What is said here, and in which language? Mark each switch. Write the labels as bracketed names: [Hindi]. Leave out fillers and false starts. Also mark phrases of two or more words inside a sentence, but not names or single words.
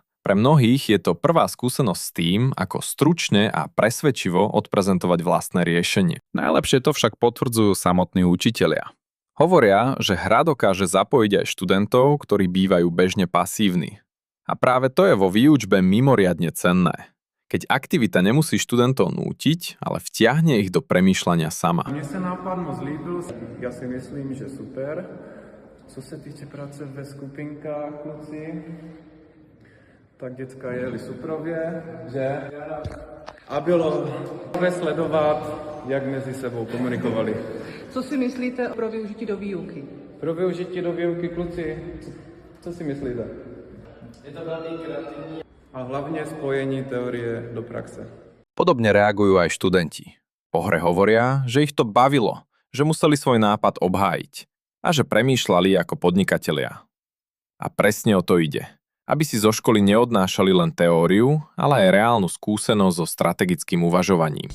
[Slovak] Pre mnohých je to prvá skúsenosť s tým, ako stručne a presvedčivo odprezentovať vlastné riešenie. Najlepšie to však potvrdzujú samotní učitelia. Hovoria, že hra dokáže zapojiť aj študentov, ktorí bývajú bežne pasívni. A práve to je vo výučbe mimoriadne cenné. Keď aktivita nemusí študentov nútiť, ale vtiahne ich do premýšľania sama. [Czech] Mně se nápad moc líbil, já si myslím, že super. Co se týče práce ve skupinkách, kluci, tak děcka jeli suprově, že? A bylo sledovat, jak mezi sebou komunikovali. Co si myslíte pro využití do výuky? Pro využití do výuky, kluci, co si myslíte? [Slovak] Je to veľmi kreatívne. [Czech] A hlavně spojení teorie do praxe. [Slovak] Podobne reagujú aj študenti. Po hre hovoria, že ich to bavilo, že museli svoj nápad obhájiť a že premýšľali ako podnikatelia. A presne o to ide. Aby si zo školy neodnášali len teóriu, ale aj reálnu skúsenosť so strategickým uvažovaním.